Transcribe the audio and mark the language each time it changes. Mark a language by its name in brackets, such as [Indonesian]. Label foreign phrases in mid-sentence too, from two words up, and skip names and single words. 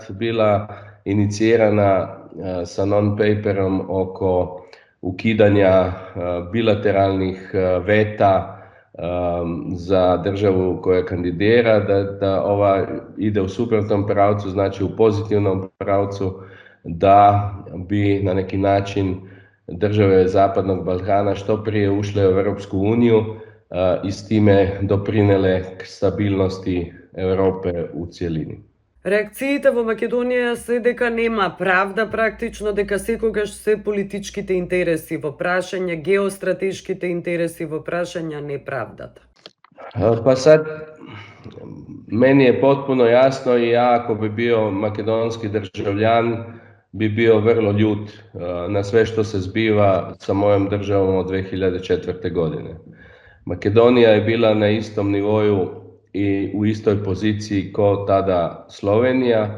[Croatian] bila inicirana sa non-paperom oko ukidanja bilateralnih veta za državu koja kandidira, da ova ide u suprotnom pravcu, znači u pozitivnom pravcu, da bi na neki način države Zapadnog Balkana što prije ušle u Europsku uniju i s time doprinele k stabilnosti Europe u cjelini. [Macedonian] Реакциите во Македонија се дека нема правда практично, дека секогаш се политичките интереси во прашање, геостратешките интереси во прашања, не правдата. [Croatian] Pa sad, meni je potpuno jasno, i ja ako bi bio makedonski državljan bi bio vrlo ljut na sve što se zbiva sa mojom državom od 2004. godine. Makedonija je bila na istom nivoju i u istoj poziciji kao tada Slovenija.